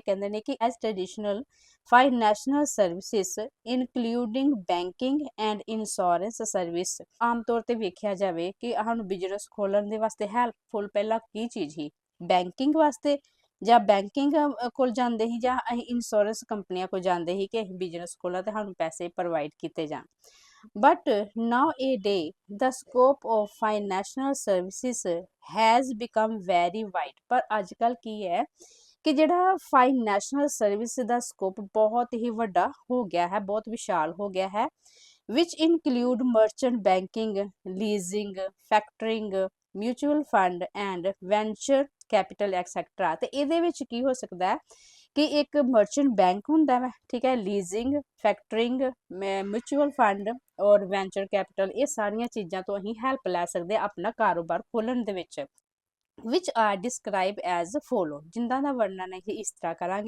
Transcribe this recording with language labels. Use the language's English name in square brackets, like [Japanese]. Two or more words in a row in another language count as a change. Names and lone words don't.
[Punjabi] ਕਹਿੰਦੇ ਨੇ ਕਿ [English] as traditional financial services including banking and insurance service [Punjabi] ਆਮ ਤੌਰ ਤੇ ਵੇਖਿਆ ਜਾਵੇ ਕਿ ਸਾਨੂੰ ਬਿਜ਼ਨਸ ਖੋਲਣ ਦੇ ਵਾਸਤੇ ਹੈਲਪਫੁਲ ਪਹਿਲਾਂ ਕੀ ਚੀਜ਼ ਸੀ, ਬੈਂਕਿੰਗ ਵਾਸਤੇ ਜਾਂ ਬੈਂਕਿੰਗ ਕੋਲ ਜਾਂਦੇ ਸੀ ਜਾਂ ਅਸੀਂ ਇੰਸ਼ੋਰੈਂਸ ਕੰਪਨੀਆਂ ਕੋਲ ਜਾਂਦੇ ਸੀ ਕਿ ਅਸੀਂ ਬਿਜ਼ਨਸ ਖੋਲ੍ਹਾਂ ਤੇ ਸਾਨੂੰ ਪੈਸੇ ਪ੍ਰੋਵਾਈਡ ਕੀਤੇ ਜਾਣ। [English] But nowadays, the scope of financial services has become very wide। [Punjabi] ਪਰ ਅੱਜ ਕੱਲ ਕੀ ਹੈ ਕਿ ਜਿਹੜਾ [English] financial service [Punjabi] ਦਾ ਸਕੋਪ ਬਹੁਤ ਹੀ ਵੱਡਾ ਹੋ ਗਿਆ ਹੈ, ਬਹੁਤ ਵਿਸ਼ਾਲ ਹੋ ਗਿਆ ਹੈ, [English] which include merchant banking, leasing, factoring, mutual fund and venture capital etc। [Punjabi] ਤੇ ਇਹਦੇ ਵਿੱਚ ਕੀ ਹੋ ਸਕਦਾ ਹੈ ਕਿ ਇੱਕ [English] merchant bank [Punjabi] ਹੁੰਦਾ ਵਾ, ਠੀਕ ਹੈ, ਲੀਜ਼ਿੰਗ, ਫੈਕਟਰਿੰਗ, [English] mutual fund [Punjabi] ਔਰ [English] venture capital, [Punjabi] ਇਹ ਸਾਰੀਆਂ ਚੀਜ਼ਾਂ ਤੋਂ ਅਸੀਂ ਹੈਲਪ ਲੈ ਸਕਦੇ ਹਾਂ ਆਪਣਾ ਕਾਰੋਬਾਰ ਖੋਲ੍ਹਣ ਦੇ ਵਿੱਚ। [English] which are describe as follow, [Punjabi] ਜਿਨ੍ਹਾਂ ਦਾ ਵਰਣਨ ਅਸੀਂ ਇਸ ਤਰ੍ਹਾਂ ਕਰਾਂਗੇ।